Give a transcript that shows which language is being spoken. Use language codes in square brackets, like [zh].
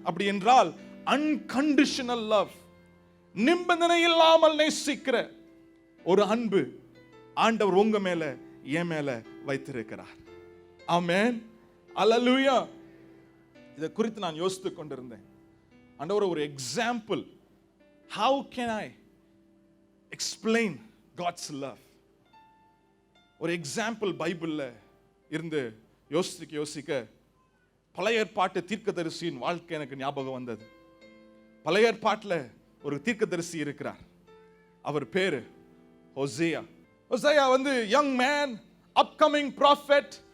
[ta] அப்படி என்றால் [en] unconditional love, [ta] நிபந்தனை இல்லாமல் நேசிக்கிற ஒரு அன்பு ஆண்டவர் உங்க மேல என் மேல வைத்திருக்கிறார். ஆமென், அல்லேலூயா. இதை குறித்து நான் யோசித்துக் கொண்டிருந்தேன். ஆண்டவர், ஒரு [en] Example, how can I explain God's love? [ta] ஒரு எக்ஸாம்பிள் பைபிள்ல இருந்து யோசிக்க பழைய ஏற்பாட்டு தீர்க்கதரிசியின் வாழ்க்கை எனக்கு ஞாபகம் வந்தது. பழைய ஏற்பாட்டில் ஒரு தீர்க்கதரிசி இருக்கிறார். அவர் பேரு ஹோசேயா. [en] Hosea வந்து young man, upcoming prophet.